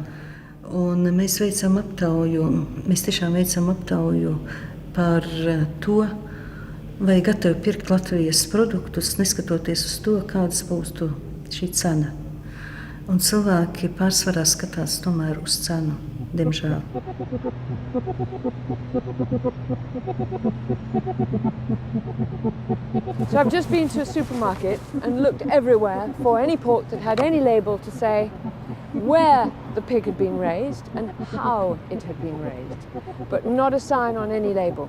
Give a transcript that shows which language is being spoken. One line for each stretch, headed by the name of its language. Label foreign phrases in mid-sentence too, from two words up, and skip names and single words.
Latvian: Un mēs veicam aptauju, mēs tiešām veicam aptauju par to, vai gatavi pirkt Latvijas produktus, neskatoties uz to, kādas būtu šī cena. Un cilvēki pārsvarā skatās tomēr uz cenu. diemžēl.
English: So I've just been to a supermarket and looked everywhere for any pork that had any label to say where the pig had been raised and how it had been raised, but not a sign on any label.